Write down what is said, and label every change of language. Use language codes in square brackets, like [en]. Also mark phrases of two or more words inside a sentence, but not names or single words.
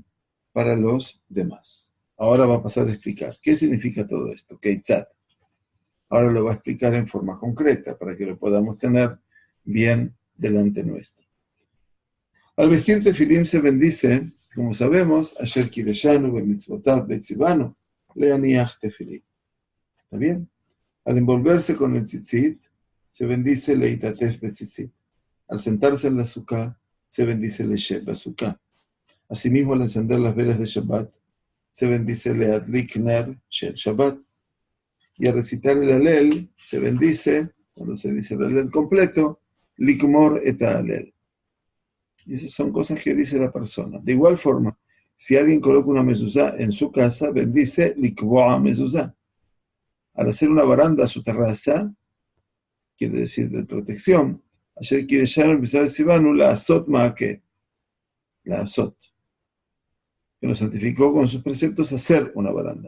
[es] Para los demás. Ahora va a pasar a explicar. ¿Qué significa todo esto? Keitzat. Ahora lo va a explicar en forma concreta, para que lo podamos tener bien delante nuestro. Al vestir tefilim se bendice, como sabemos, [he] אשר קדשנו במצוותיו וצונו להניח תפילין. [es] ¿Está bien? Al envolverse con el tzitzit, se bendice [he] להתעטף בציצית. [es] Al sentarse en la sukkah, se bendice [he] לישב בסוכה. [es] Asimismo, al encender las velas de Shabbat, se bendice [he] להדליק נר של שבת. [es] Y al recitar el alel, se bendice, cuando se dice el alel completo, [he] לגמור את הלל. [es] Y esas son cosas que dice la persona. De igual forma, si alguien coloca una mezuzá en su casa, bendice [he] לקבוע מזוזה. [es] Al hacer una baranda a su terraza, quiere decir de protección, ayer quiere ya empezar el sibanu, [he] לעשות מעקה, לעשות, [es] que nos santificó con sus preceptos hacer una baranda.